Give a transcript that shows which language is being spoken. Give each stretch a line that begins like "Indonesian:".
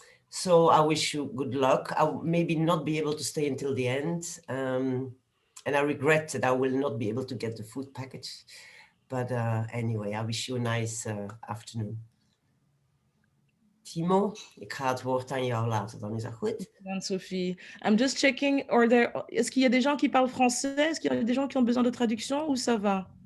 English: So I wish you good luck. I'll maybe not be able to stay until the end. And I regret that I will not be able to get the food package. But anyway, I wish you a nice afternoon.
Dutch: Timo, ik ga het woord aan jou laten, dan is dat goed.
French: Sophie,
English: I'm just checking,
French: est-ce qu'il y a des gens qui parlent français? Est-ce qu'il y a des gens qui ont besoin de traduction ou ça va?